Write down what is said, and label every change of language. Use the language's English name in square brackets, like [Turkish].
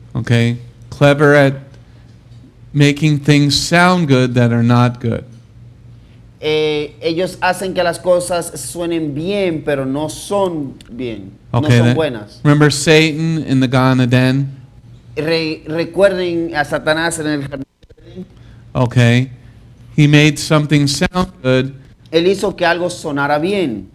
[English] Okay, clever at making things sound good that are not good. [Spanish] Ellos hacen que las cosas suenen bien, pero no son bien, [English] Okay, [Spanish] no son buenas. [English] remember Satan in the Garden of Eden? [Spanish] Recuerden a Satanás en el jardín. [English] Okay, he made something sound good. [Spanish] Él hizo que algo sonara bien.